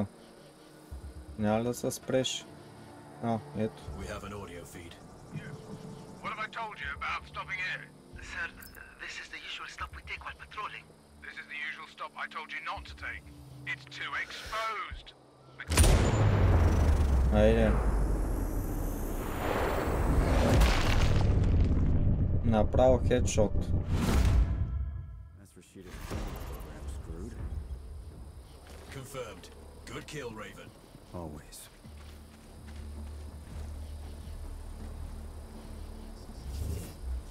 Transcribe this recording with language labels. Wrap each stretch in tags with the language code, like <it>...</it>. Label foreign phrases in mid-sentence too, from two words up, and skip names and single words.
<bg>Няма да се спреш? А, ето.</bg> <en>We have an audio feed. What have I told you about stopping here? Sir, this is the usual stop we take while patrolling. This is the usual stop I told you not to take. It's too exposed.</en> <bg>Айде. Направо хедшот.</bg> <en>That's Rashida's program screwed. Confirmed. Good kill, Raven. Always.</en>